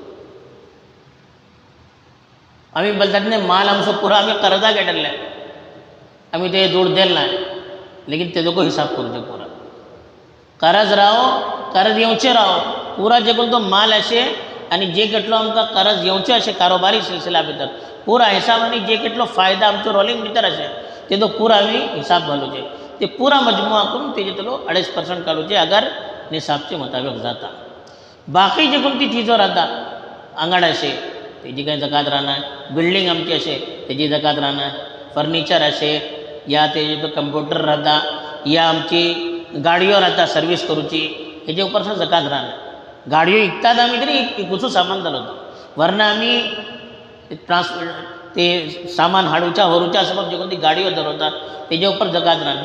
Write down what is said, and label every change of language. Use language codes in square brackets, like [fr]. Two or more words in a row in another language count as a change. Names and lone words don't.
[kok] आम्ही बोलतात नाही माल आमचो पुरा आम्ही कर्जा घेतले आम्ही ते जोड दिल नाही लेकिन ते दोघं हिसाब करूचे पुरा कर्ज राहो कर्ज येवचे राहो पुरा जे कोणतो माल असे आणि जे केटलो आमकां कर्ज येवचे असे कारोबारी सिलसिला भितर पुरा हिसाब आणि जे केटलो फायदा आमचो रोलिंग भितर असे ते तो पुरा आम्ही हिसाब घालूचे ते पुरा मजमुआ करून तेजे तो 2.5% काढूचे अगर निसाबचे मुताबिक जाता. बाकी जे कोणती चीजो राहता आंगड असे तेजी काही जकात राहणार बिल्डिंग आमची असे तेजी जकात राहणार फर्निचर असे या तेजे तो कम्प्युटर राहता या आमची गाडयो राहता सर्विस करूची हेजे उपर जकात राहणार. गाडयो विकतात आम्ही तरी इकूचो सामान जालो होतो वरना आम्ही ते सामान हाडूच्या व्हरूच्या सबब जे कोणती गाडयो धरवतात तेजे उपर जकात राहणार.